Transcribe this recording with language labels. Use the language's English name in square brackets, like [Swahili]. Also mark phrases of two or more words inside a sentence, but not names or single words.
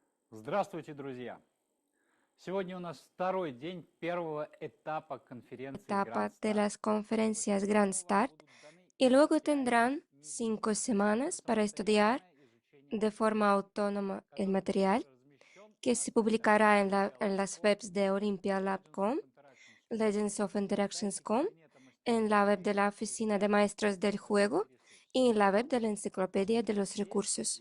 [Russian] Здравствуйте, друзья! Сегодня у нас второй день первого этапа конференции Grand [Spanish] Etapa de Start. las conferencias Grand Start y luego tendrán 5 semanas para estudiar de forma autónoma el material que se publicará en las webs de OlympiaLab.com, Legends of Interactions.com, en la web de la Oficina de Maestros del Juego y en la web de la Enciclopedia de los Recursos.